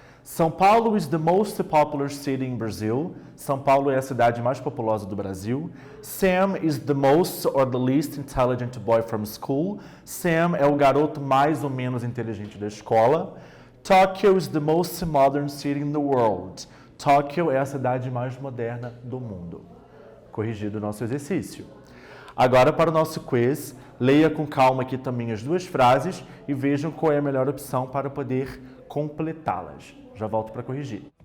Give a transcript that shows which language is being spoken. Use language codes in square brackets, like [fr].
[en] São Paulo is the most popular city in Brazil. [pt] São Paulo é a cidade mais populosa do Brasil. [en] Sam is the most or the least intelligent boy from school. [pt] Sam é o garoto mais ou menos inteligente da escola. [en] Tokyo is the most modern city in the world. [pt] Tóquio é a cidade mais moderna do mundo. Corrigido o nosso exercício. Agora para o nosso quiz, leia com calma aqui também as duas frases e vejam qual é a melhor opção para poder completá-las. Já volto para corrigir.